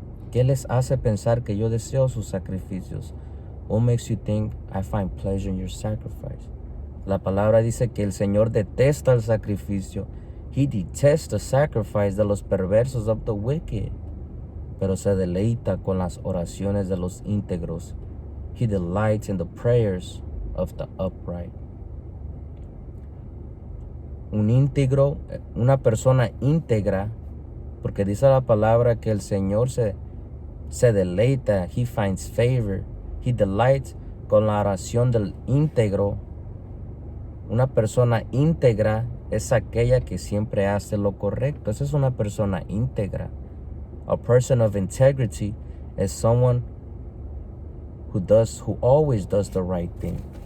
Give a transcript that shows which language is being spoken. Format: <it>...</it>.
<es>¿Qué les hace pensar que yo deseo sus sacrificios?</es> <en>What makes you think I find pleasure in your sacrifice?</en> <es>La palabra dice que el Señor detesta el sacrificio.</es> <en>He detests the sacrifice</en> <es>de los perversos,</es> <en>of the wicked.</en> <es>Pero se deleita con las oraciones de los íntegros.</es> <en>He delights in the prayers of the upright.</en> <es>Un íntegro, una persona íntegra, porque dice la palabra que el Señor se deleita,</es> <en>He finds favor, He delights</en> <es>con la oración del íntegro. Una persona íntegra es aquella que siempre hace lo correcto. Esa es una persona íntegra.</es> <en>A person of integrity is someone who always does the right thing.</en>